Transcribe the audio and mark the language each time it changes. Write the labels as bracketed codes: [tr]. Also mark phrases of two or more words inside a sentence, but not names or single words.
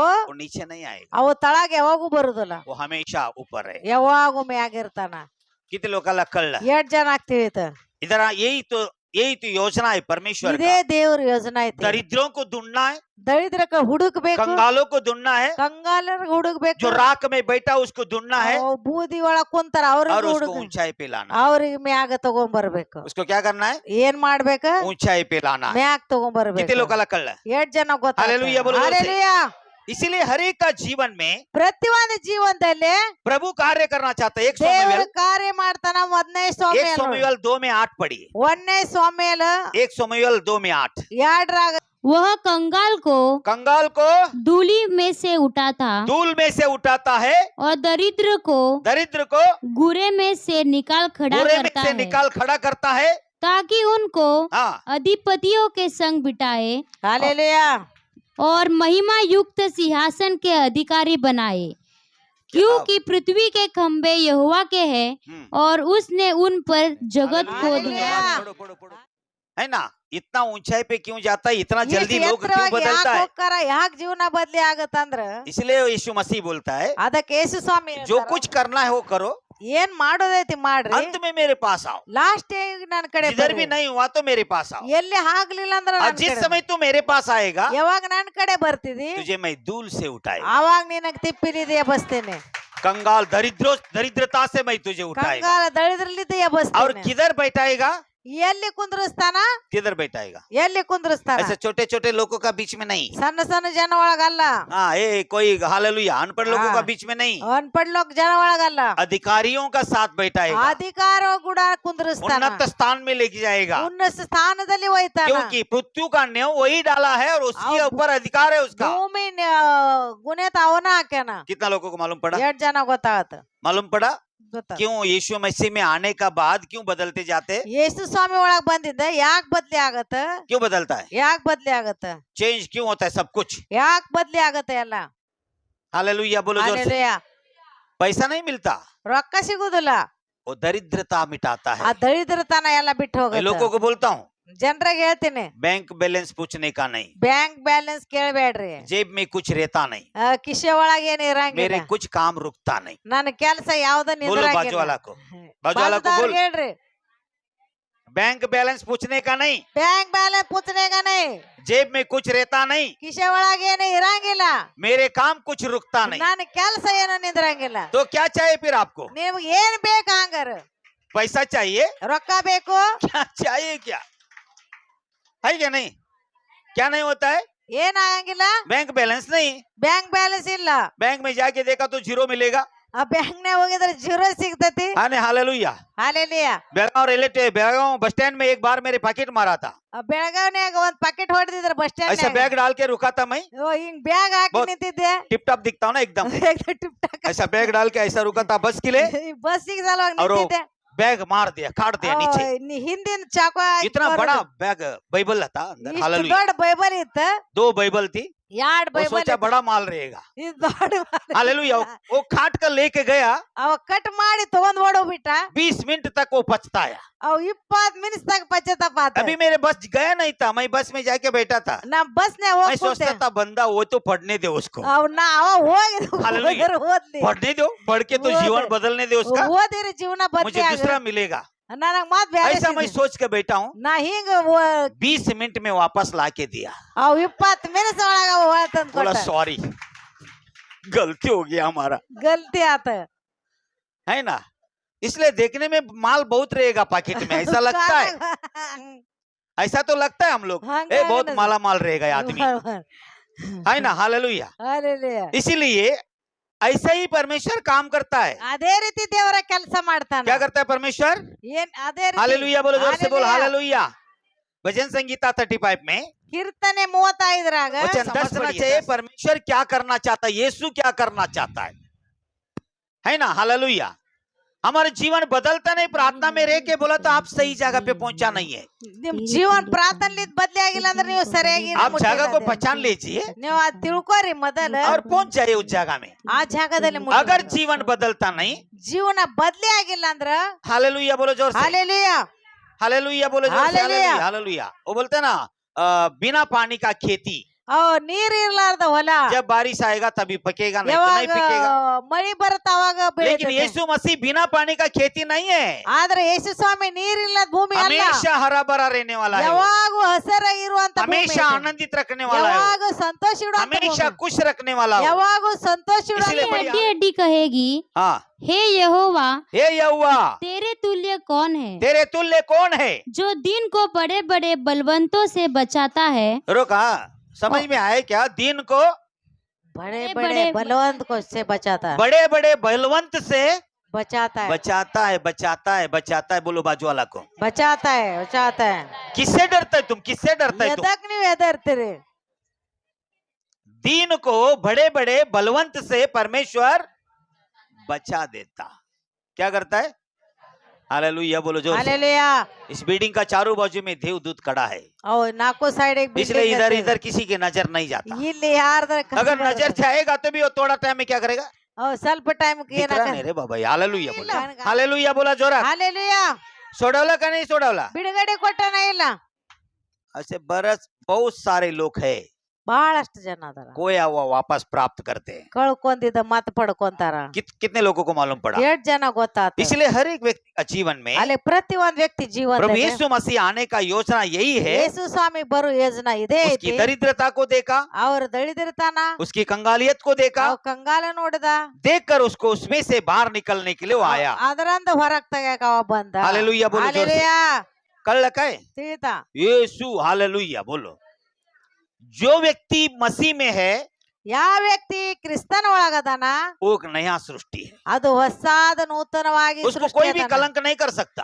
[hi] वो नीचे नहीं आएगा, [kn] ಅವು ತಳಗ ಯಾವಾಗೂ ಬರುದಿಲ್ಲ, [hi] वो हमेशा ऊपर है। [kn] ಯಾವಾಗೂ ಮ್ಯಾಗ ಇರ್ತಾನ. [hi] कितने लोग का कल [kn] ಎಷ್ಟ್ ಜನ ಆಗ್ತೀವಿ [hi] इधर यही तो योजना है परमेश्वर [kn] ಇದೇ [hi] का। [kn] ದೇವ್ರ ಯೋಜನೆ ಐತಿ. [hi] दरिद्रों को ढूंढना है, [kn] ದರಿದ್ರಕ್ಕ ಹುಡುಕ್ಬೇಕು, [hi] कंगालों को ढूंढना है, [kn] ಕಂಗಾಲರ್ ಹುಡುಕ್ಬೇಕು, [hi] जो राख में बैठा उसको ढूंढना है, [kn] ಅವ್ ಬೂದಿ ಒಳಗ್ ಕುಂತಾರ [hi] और [kn] ಅವ್ರಿಗೆ [hi] उसको [kn] ಹುಡುಗ, [hi] ऊंचाई पे लाना। [kn] ಅವ್ರಿಗೆ ಮ್ಯಾಗ ತಗೊಂಡ್ ಬರ್ಬೇಕು. [hi] उसको क्या करना है? [kn] ಏನ್ ಮಾಡ್ಬೇಕ? [hi] ऊंचाई पे लाना है। [kn] ಮ್ಯಾಗ ತಗೊಂಡ್ [hi] कितने [kn] ಬರ್ಬೇಕು. [hi] लोग का कल [kn] ಎಷ್ಟ್ ಜನ ಗೊತ್ತ? [hi] हालेलुया बोलो जोर से। इसीलिए हर एक का जीवन में [kn] ಪ್ರತಿ ಒಂದು ಜೀವನದಲ್ಲಿ [hi] प्रभु कार्य करना चाहता है। एक [kn] ದೇವರ [hi] सोमवेल [kn] ಕಾರ್ಯ ಮಾಡ್ತಾನ. ಮೊದಲನೇ [hi] एक [kn] ಸೋಮೇಲ [hi] सोमवेल 2 में 8 पढ़िए। [kn] ಒಂದನೇ ಸೋಮೇಲ [hi] एक सोमवेल 2 में 8। [kn] ಎರಡರಾಗ [hi] वह कंगाल को कंगाल को धूलि में से उठाता धूल में से उठाता है, और दरिद्र को दरिद्र को गुरे में से निकाल खड़ा बुरे में करता से है, निकाल खड़ा करता है। ताकि उनको हाँ, अधिपतियों के संग बिठाए [kn] ಹಾಲೆಲೂಯಾ. [hi] और महिमा युक्त सिंहासन के अधिकारी बनाए, क्योंकि पृथ्वी के खंभे यहोवा के हैं और उसने उन पर जगत को दिया। पढ़ो, पढ़ो, पढ़ो। है ना, इतना ऊंचाई पे क्यों जाता है, इतना जल्दी [kn] ಇಷ್ಟು [hi] लोग क्यों [kn] ಎತ್ತರವಾಗಿ [hi] बदलता [kn] ಯಾಕೆ [hi] है? [kn] ಹೋಗ್ತಾರ, ಯಾಕೆ ಜೀವನ ಬದ್ಲಿ ಆಗತ್ತಂದ್ರ [hi] इसलिए यीशु मसीह बोलता है [kn] ಅದಕ್ಕೆ ಯೇಸು ಸ್ವಾಮಿ [hi] जो [kn] ಹೇಳ್ತಾರ, [hi] कुछ करना है वो करो, [kn] ಏನ್ ಮಾಡೋದೈತಿ ಮಾಡ್ರಿ, [hi] अंत में मेरे पास आओ। [kn] ಲಾಸ್ಟ್ ನನ್ನ ಕಡೆ [hi] जिधर भी [kn] ಬರ್ರಿ. [hi] नहीं हुआ तो मेरे पास आओ। [kn] ಎಲ್ಲಿ ಆಗ್ಲಿಲ್ಲ ಅಂದ್ರ [hi] और [kn] ನನ್ [hi] जिस [kn] ಕಡೆ [hi] समय तू मेरे पास आएगा [kn] ಯಾವಾಗ ನನ್ ಕಡೆ ಬರ್ತಿದಿ [hi] तुझे मैं धूल से उठाएगा। [kn] ಅವಾಗ ನಿನಗ್ ತಿಪ್ಪಿಲಿದೆ ಎಬ್ಬಸ್ತೇನೆ, [hi] कंगाल दरिद्रता से मैं तुझे उठाएगा। [kn] ಕಂಗಾಲ ದಳಿದ್ರಲಿದ್ದ [hi] और [kn] ಎಬ್ಬಸ್ತೇನೆ. [hi] किधर बैठाएगा? [kn] ಎಲ್ಲಿ ಕುಂದ್ರಸ್ತಾನ? [hi] किधर बैठाएगा? [kn] ಎಲ್ಲಿ ಕುಂದ್ರಸ್ತಾನ? [hi] ऐसे छोटे छोटे लोगों का बीच में नहीं। [kn] ಸಣ್ಣ ಸಣ್ಣ ಜನ ಒಳಗಲ್ಲ, [hi] हाँ, ये कोई हालेलुया अनपढ़ लोगों का बीच में नहीं, अनपढ़ लोक [kn] ಜನ ಒಳಗಲ್ಲ, [hi] अधिकारियों का साथ बैठाएगा, [kn] ಅಧಿಕಾರ ಕೂಡ ಕುಂದ್ರಸ್ತಾನ, [hi] उन्नत स्थान में लेके जाएगा। [kn] ಉನ್ನತ ಸ್ಥಾನದಲ್ಲಿ ಒಯ್ತಾನ. [hi] क्योंकि पृथ्वी का न्याय वही डाला है और उसके ऊपर अधिकार है उसका। [kn] ಭೂಮಿ ಗುಣೇತ ಅವನ ಹಾಕ್ಯಾನ. [hi] कितना लोगों को मालूम पड़ा? [kn] ಎಷ್ಟ್ ಜನ ಗೊತ್ತಾಗತ್ತ? [hi] मालूम पड़ा [kn] ಗೊತ್ತ. [hi] क्यों यीशु मसीह में आने का बाद क्यों बदलते जाते? [kn] ಯೇಸು ಸ್ವಾಮಿ ಒಳಗ್ ಬಂದಿದ್ದ ಯಾಕೆ ಬದ್ಲಿ ಆಗತ್ತ? [hi] क्यों बदलता है? [kn] ಯಾಕೆ ಬದ್ಲಿ ಆಗತ್ತ? [hi] चेंज क्यों होता है सब कुछ? [kn] ಯಾಕೆ ಬದ್ಲಿ ಆಗತ್ತ ಎಲ್ಲ? [hi] हालेलुया बोलो जोर से। [kn] ಹಾಲೆಲೂಯಾ. [hi] पैसा नहीं मिलता, [kn] ರೊಕ್ಕ ಸಿಗುದಿಲ್ಲ, [hi] वो दरिद्रता मिटाता [kn] ಆ [hi] है। [kn] ದರಿದ್ರತನ ಎಲ್ಲ ಬಿಟ್ಟು [hi] मैं [kn] ಹೋಗುತ್ತೆ. [hi] लोगों को बोलता हूँ [kn] ಜನರಿಗೆ ಹೇಳ್ತೀನಿ, [en] bank balance [hi] पूछने का नहीं, [en] bank balance [kn] ಕೇಳಬೇಡ್ರಿ, [hi] जेब में कुछ रहता नहीं, [kn] ಕಿಶೆ ಒಳಗ ಏನ್ [hi] मेरे [kn] ಇರಂಗಿಲ್ಲ, [hi] कुछ काम रुकता नहीं। [kn] ನನ್ನ ಕೆಲಸ ಯಾವ್ದ [hi] बोलो बाजू वाला को, बाजू वाला को बोल, [kn] ಹೇಳ್ರಿ, [en] bank balance [hi] पूछने का नहीं, [en] bank balance [hi] पूछने का नहीं, जेब में कुछ रहता नहीं, [kn] ಕಿಶೆ ಒಳಗ ಏನು ಇರಂಗಿಲ್ಲ, [hi] मेरे काम कुछ रुकता नहीं। [kn] ನನ್ನ ಕೆಲಸ ಏನು ನಿಂದ್ರಂಗಿಲ್ಲ. [hi] तो क्या चाहिए फिर आपको? [kn] ನಿಮ್ಗೆ ಏನ್ ಬೇಕು ಹಂಗಾರ? [hi] पैसा चाहिए? [kn] ರೊಕ್ಕ ಬೇಕು? [hi] क्या चाहिए? क्या है क्या नहीं? क्या नहीं होता है? [kn] ಏನ್ ಆಗಂಗಿಲ್ಲ, [en] bank balance [hi] नहीं, [en] bank balance [kn] ಇಲ್ಲ. [hi] बैंक में जाके देखा तो जीरो मिलेगा। [kn] ಆ ಬ್ಯಾಂಕ್ ನಾಗ ಹೋಗಿದ್ರೆ ಜೀರೋ ಸಿಗ್ತತಿ. [hi] आने हालेलुया। [kn] ಹಾಲೆಲೂಯಾ. [hi] बेलगांव [en] bus stand [hi] में एक बार मेरे पैकेट मारा था, [kn] ಬೆಳಗಾವ್ನ್ಯಾಗ ಒಂದ್ ಪಾಕೆಟ್ ಹೊಡೆದಿದ್ರ ಬಸ್ [hi] ऐसा [kn] ಸ್ಟ್ಯಾಂಡ್ [hi] बैग डाल के रुका था मैं, [kn] ಹಿಂಗ್ ಬ್ಯಾಗ್ ಹಾಕಿ [hi] बहुत- [kn] ನಿಂತಿದ್ದೆ. [en] tip top [hi] दिखता हूँ ना एकदम, [en] tip talk [hi] ऐसा बैग डाल के ऐसा रुका था बस के लिए, [kn] ಬಸ್ಸಿಗೆ ಸಲುವಾಗಿ [hi] और वो [kn] ನಿಂತಿದ್ದೆ. [hi] बैग मार दिया, काट दिया नीचे। [kn] ಹಿಂದಿನ ಚಾಕು ಹಾಕಿ [hi] इतना [kn] ಹೊರಡು. [hi] बड़ा बैग बाइबल था अंदर, [kn] ಇಷ್ಟು [hi] हालेलुया। [kn] ದೊಡ್ಡ ಬೈಬಲ್ ಇತ್ತ, [hi] 2 बाइबल थी, [kn] ಎರಡ್ [hi] वो [kn] ಬೈಬಲ್ [hi] सोचा बड़ा माल रहेगा, [kn] ಇದು ದೊಡ್ಡ [hi] हालेलुया। वो काट कर लेके गया, [kn] ಅವ ಕಟ್ ಮಾಡಿ ತಗೊಂಡ್ ಓಡೋಗ್ಬಿಟ್ಟ. [hi] 20 मिनट तक वो पछताया। [kn] ಅವ್ 20 ನಿಮಿಷದಾಗ ಪಶ್ಚಾತ್ತಾಪ ಆತ. [hi] अभी मेरे बस गया नहीं था, मैं बस में जाके बैठा था, [kn] ನಾ ಬಸ್ನ್ಯಾಗ [hi] मैं [kn] ಹೋಗಿ [hi] सोचता था बंदा वो तो पढ़ने दे उसको, [kn] ಅವ ಹೋಗಿ [hi] हालेलुया। [kn] ಓದ್ಲಿ, [hi] पढ़ने दो, पढ़ के तो वो जीवन दे। बदलने दे उसका, [kn] ಓದಿರಿ ಜೀವನ [hi] मुझे [kn] ಬದಲಿ ಆಗ. [hi] दूसरा मिलेगा। [kn] ನನಗ್ ಮಾತ್ ಬ್ಯಾರೆ [hi] ऐसा मैं [kn] ಸಿಗ್ತದೆ. [hi] सोच के बैठा हूँ, [kn] ನಾ ಹಿಂಗ [hi] 20 मिनट में वापस ला के दिया। [kn] ಅವ್ 20 ನಿಮಿಷ ಒಳಗ ಅವ ತಂದ್ [hi] बोला [kn] ಕೊಟ್ಟ. [hi] सॉरी, गलती हो गया हमारा, [kn] ಗಲ್ತಿ ಆತ. [hi] है ना। इसलिए देखने में माल बहुत रहेगा पैकेट में, ऐसा लगता है, ऐसा तो लगता है हम लोग, हंगा ए बहुत है ना। माला माल रहेगा ये आदमी, है ना, हालेलुया। [kn] ಹಾಲೆಲೂಯಾ. [hi] इसीलिए ऐसा ही परमेश्वर काम करता है। [kn] ಅದೇ ರೀತಿ ದೇವರ ಕೆಲಸ ಮಾಡ್ತಾನ. [hi] क्या करता है परमेश्वर? [kn] ಏನ್ ಅದೇ ರೀತಿ [hi] हालेलुया बोलो जोर से बोल, हालेलुया। हालेलुया। भजन संगीता 35 में [kn] ಕೀರ್ತನೆ 35 [hi] वचन 10 समझना चाहिए परमेश्वर क्या करना चाहता है, यीशु क्या करना चाहता है ना। हालेलुया। हमारे जीवन बदलता नहीं, प्रार्थना में रह के बोला तो आप सही जगह पे पहुंचा नहीं है। [kn] ನಿಮ್ ಜೀವನ ಪ್ರಾರ್ಥನೆಲಿಂದ ಬದಲಿ ಆಗಿಲ್ಲ ಅಂದ್ರೆ ನೀವು ಸರಿಯಾಗಿ [hi] आप जगह को पहचान लीजिए [kn] ನೀವು ಅದ್ ತಿಳ್ಕೊರಿ ಮೊದಲ [hi] और पहुंच जाइए उस जगह में। [kn] ಆ ಜಾಗದಲ್ಲಿ [hi] अगर जीवन बदलता नहीं, [kn] ಜೀವನ ಬದಲಿ ಆಗಿಲ್ಲ ಅಂದ್ರ [hi] हालेलुया बोलो जोर से, [kn] ಹಾಲೆಲೂಯಾ [hi] हालेलुया बोलो जोर से, हालेलुया। हालेलुया हालेलुया। वो बोलते हैं ना बिना पानी का खेती, [kn] ನೀರ್ ಇರ್ಲಾರ್ದ ಹೊಲ [hi] जब बारिश आएगा तभी पकेगा, नहीं तो नहीं [kn] ಯಾವಾಗ [hi] पकेगा। [kn] ಮಳಿ ಬರುತ್ತ ಅವಾಗ [hi] लेकिन [kn] ಬೆಳಿತೈತೆ. [hi] यीशु मसीह बिना पानी का खेती नहीं है, [kn] ಆದ್ರೆ ಯೇಸು ಸ್ವಾಮಿ ನೀರಿಲ್ಲದ ಭೂಮಿ ಅಲ್ಲ, [hi] हमेशा हरा भरा रहने वाला है, [kn] ಯಾವಾಗೂ ಹಸರ ಇರುವಂತ ಭೂಮಿ [hi] हमेशा [kn] ಇದೆ. [hi] आनंदित रखने वाला है, [kn] ಯಾವಾಗೂ ಸಂತೋಷ ಇಡುವಂತ [hi] हमेशा [kn] ಭೂಮಿ. [hi] खुश रखने वाला है। [kn] ಯಾವಾಗೂ ಸಂತೋಷ [hi] इसलिए [kn] ಇಡುವಂತ [hi] बड़ी- हड्डी हड्डी कहेगी, हाँ, हे यहोवा, हे यहोवा तेरे तुल्य कौन है, तेरे तुल्य कौन है। जो दिन को बड़े बड़े बलवंतों से बचाता है। रुका, समझ में आए क्या? दिन को बड़े बड़े- बड़े बलवंत को से बचाता है, बड़े बड़े बलवंत से बचाता है, बचाता है, बचाता है, बचाता है। बोलो बाजू वाला को, बचाता है, बचाता है. किससे डरता है तुम, किससे डरता है तुम? [kn] ಎದಕ್ ನೀವ್ ಹೆದರ್ತೀರಿ? [hi] दीन को बड़े बड़े बलवंत से परमेश्वर बचा देता। क्या करता है? हालेलुया बोलो जोर से। हालेलुया. इस बिल्डिंग का चारों बाजू में देवदूत खड़ा है, [kn] ಅವ್ ನಾಲ್ಕು ಸೈಡ್ [hi] इसलिए इधर इधर किसी की नजर नहीं जाता। [kn] ಇಲ್ಲಿ ಯಾರ್ದ [hi] अगर नजर जाएगा तो भी वो थोड़ा टाइम में क्या करेगा? [kn] ಸ್ವಲ್ಪ ಟೈಮ್ [hi] दिख रहा नहीं रे बाबा। हालेलुया बोलो, [kn] ಇಲ್ಲ. [mr] हालेलुया बोला जोरात। हालेलुया. सोडवला का नहीं सोडवला? [kn] ಬಿಡುಗಡೆ ಕೊಟ್ಟನ ಇಲ್ಲ. [hi] ऐसे बरस बहुत सारे लोग हैं, [kn] ಬಹಳಷ್ಟು ಜನ ಅದಾರ [hi] खोया हुआ वापस प्राप्त करते हैं। [kn] ಕಳ್ಕೊಂಡಿದ್ದ ಮತ್ ಪಡ್ಕೊಂತಾರ. [hi] कितने लोगों को मालूम पड़ा? [kn] 8 ಜನ ಗೊತ್ತಾತ. [hi] इसलिए हर एक व्यक्ति का जीवन में [kn] ಅಲ್ಲಿ ಪ್ರತಿ ಒಂದ್ ವ್ಯಕ್ತಿ [hi] प्रभु [kn] ಜೀವನದಲ್ಲಿ [hi] यीशु मसीह आने का योजना यही है। [kn] ಯೇಸು ಸ್ವಾಮಿ ಬರೋ ಯೋಜನಾ ಇದೇ [hi] उसकी [kn] ಐತಿ. [hi] दरिद्रता को देखा, [kn] ಅವ್ರ ದಳಿದಿರ್ತಾನ, [hi] उसकी कंगालियत को देखा, [kn] ಅವ್ ಕಂಗಾಲ ನೋಡಿದ, [hi] देखकर उसको उसमें से बाहर निकलने के लिए वो आया। [kn] ಅದರಂದ ಹೊರಗ್ ತೆಗ್ಯಾಕ ಅವ ಬಂದ. [hi] हालेलुया बोलो जोर से। [kn] ಹಾಲೆಲುಯಾ. [hi] कल लगा है [kn] ತಿಳಿತಾ? [hi] यीशु, हालेलुया बोलो। जो व्यक्ति मसीह में है [kn] ಯಾವ ವ್ಯಕ್ತಿ ಕ್ರಿಸ್ತನ ಒಳಗದಾನ [hi] वो एक नया सृष्टि है, [kn] ಅದು ಹೊಸಾದ ನೂತನವಾಗಿ [hi] उसको [kn] ಸೃಷ್ಟಿ [hi] कोई भी [kn] ಅದಾನ. [hi] कलंक नहीं कर सकता,